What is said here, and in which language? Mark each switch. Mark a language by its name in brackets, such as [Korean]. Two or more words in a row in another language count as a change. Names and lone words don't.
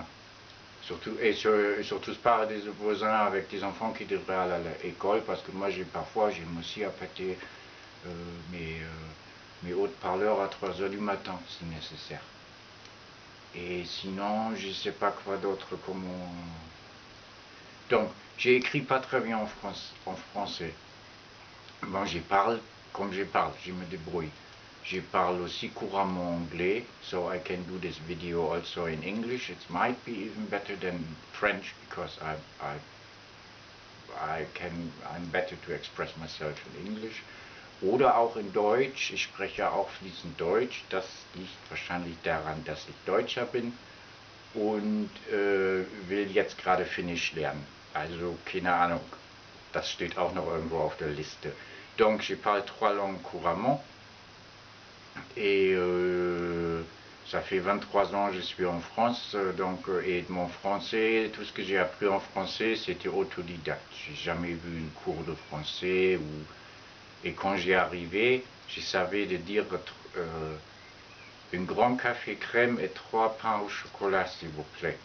[French] Surtout, surtout pas des voisins avec des enfants qui devraient aller à l'école, parce que moi, parfois, j'ai aussi à péter mes haut-parleurs à 3 heures du matin, si nécessaire. Et sinon, je sais pas quoi d'autre, comment... Donc, j'ai écrit pas très bien en français. Bon, je parle comme je parle, je me débrouille. Je parle aussi couramment anglais, [English] so I can do this video also in English. It might be even better than French, because I'm better to express myself in English. [German] Oder auch in Deutsch. Ich spreche auch fließend Deutsch. Das liegt wahrscheinlich daran, dass ich Deutscher bin und will jetzt gerade Finnisch lernen. Also keine Ahnung. Das steht auch noch irgendwo auf der Liste. [French] Donc je parle 3 langues couramment. Et ça fait 23 ans que je suis en France, donc, et mon français, tout ce que j'ai appris en français, c'était autodidacte. J'ai jamais vu une cours de français, et quand j'y arrivais, je savais de dire un grand café crème et 3 pains au chocolat, s'il vous plaît.